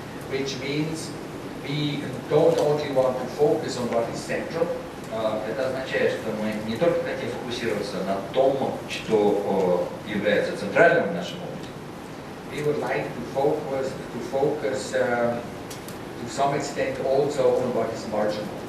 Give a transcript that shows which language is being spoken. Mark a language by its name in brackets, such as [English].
[English] Which means we don't only want to focus on what is central, [Russian] Это означает, что мы не только хотим фокусироваться на том, что является центральным в нашем опыте. [English] we would like to focus to some extent also on what is marginal.